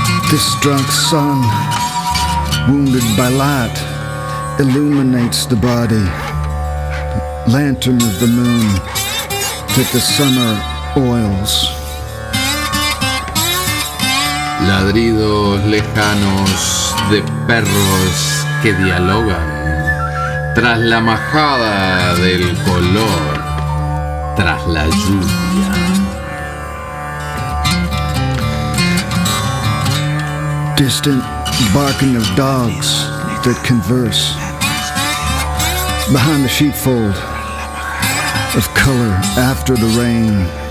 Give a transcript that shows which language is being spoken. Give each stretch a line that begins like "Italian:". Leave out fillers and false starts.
English: This drunk sun, wounded by light, illuminates the body. Lantern of the moon that the summer oils.
Spanish: Ladridos lejanos de perros que dialogan tras la majada del color, tras la lluvia.
English: Distant barking of dogs that converse behind the sheepfold of color after the rain.